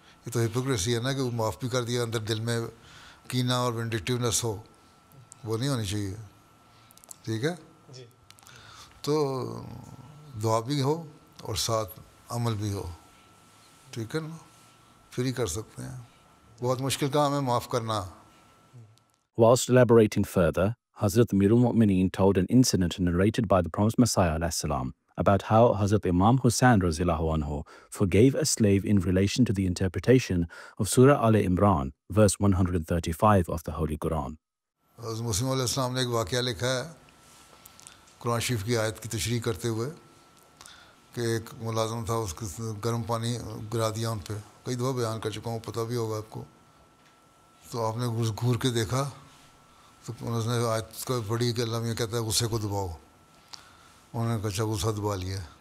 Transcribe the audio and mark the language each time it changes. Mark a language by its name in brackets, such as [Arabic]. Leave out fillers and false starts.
[Urdu] یہ تو ہپوکریسی ہے نا کہ وہ معاف بھی کر دیا, اندر دل میں کینہ اور وینڈکٹیونیس ہو, وہ نہیں ہونی چاہیے. ٹھیک ہے, تو دعا بھی ہو اور ساتھ عمل بھی ہو. ٹھیک ہے نا, پھر ہی کر سکتے ہیں. بہت مشکل کام ہے معاف کرنا. [English] Whilst elaborating further, Hazrat Amirul Mu'mineen told an incident narrated by the Promised Messiah ﷺ about how Hazrat Imam Hussain radhiyallahu anhu forgave a slave in relation to the interpretation of Surah Al-Imran, verse 135 of the Holy Quran. [Urdu] حضرت مسلم علیہ السلام نے ایک واقعہ لکھا ہے قرآن شریف کی آیت کی تشریح کرتے ہوئے کہ ایک ملازم تھا, اس کو گرم پانی گرا دیا ان پہ. کئی دفعہ بیان کر چکا ہوں, پتہ بھی ہوگا آپ کو. تو آپ نے گھور کے دیکھا تو انہوں نے آیت کو پڑھی کہ اللہ یہ کہتا ہے غصے کو دباؤ. انہوں نے کہا اچھا غصہ دبا لیا,